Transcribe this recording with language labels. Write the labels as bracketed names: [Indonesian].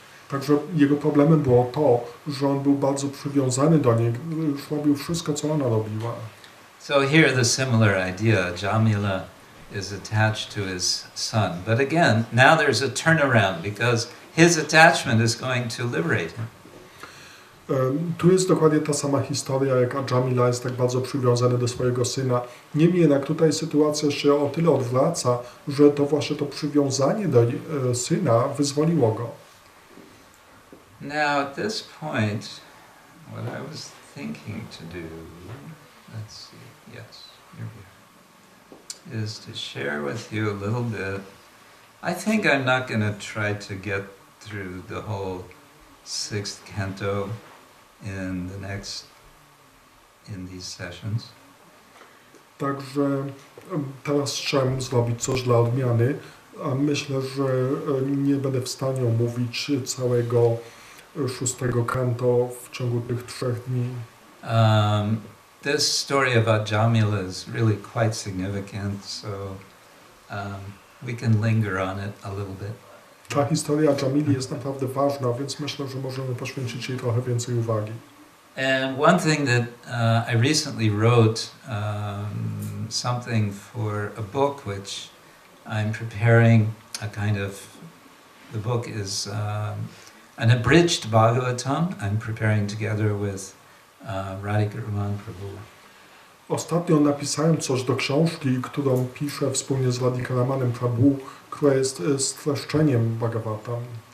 [Polish] Także jego problemem było to, że on był bardzo przywiązany do niej, już robił wszystko, co ona robiła. [English] So here the similar idea, Jamila is attached to his son. But again, now there's a turnaround because his attachment is going to liberate him. [Polish] Tu jest dokładnie ta sama historia, jak Jamila jest tak bardzo przywiązany do swojego syna. Niemniej jednak tutaj sytuacja się o tyle odwraca, że to właśnie to przywiązanie do syna wyzwoliło go. [English] Now at this point, what I was thinking to do, let's see, yes, you're here, is to share with you a little bit. I think I'm not going to try to get through the whole 6th canto in these sessions. [Polish] Także teraz chciałem zrobić coś dla odmiany, a myślę, że nie będę w stanie omówić całego 6. kanto w ciągu tych 3 dni. [English] This story about Jamila is really quite significant, so we can linger on it a little bit. [Polish] Ta historia Jamili jest naprawdę ważna, więc myślę, że możemy poświęcić jej trochę więcej uwagi. [English] And one thing that I recently wrote something for a book which I'm preparing, a kind of, the book is an abridged Bhagavatam I'm preparing together with Radhika Raman Prabhu. [Polish] Ostatnio napisałem coś do książki, którą piszę wspólnie z Radhika Ramanem Prabhu, która jest streszczeniem Bhagavatam.